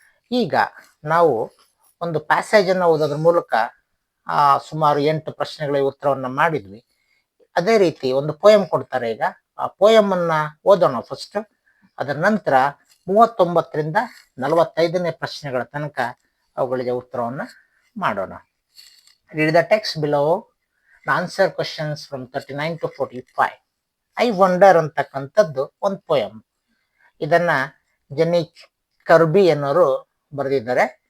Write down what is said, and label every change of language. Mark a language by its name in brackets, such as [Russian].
[Kannada] ಈಗ ನಾವು ಒಂದು ಪ್ಯಾಸೇಜ್ ಅನ್ನು ಓದೋದ್ರ ಮೂಲಕ ಸುಮಾರು 8 ಪ್ರಶ್ನೆಗಳ ಉತ್ತರವನ್ನ ಮಾಡಿದ್ವಿ. ಅದೇ ರೀತಿ ಒಂದು ಪೋಯಂ ಕೊಡ್ತಾರೆ. ಈಗ ಆ ಪೋಯಂ ಅನ್ನ ಓದೋಣ ಫಸ್ಟ್. ಅದರ ನಂತರ 39ರಿಂದ 45ನೇ ಪ್ರಶ್ನೆಗಳ ತನಕ ಅವುಗಳಿಗೆ ಉತ್ತರವನ್ನ ಮಾಡೋಣ. [English] Read the text below and answer questions from 39 to 45. [Kannada] I wonder ಅಂತಕ್ಕಂಥದ್ದು ಒಂದು ಪೋಯಂ. ಇದನ್ನ ಜೆನ್ನಿ ಕರ್ಬಿ ಅನ್ನೋರು ಬರೆದಿದ್ದಾರೆ.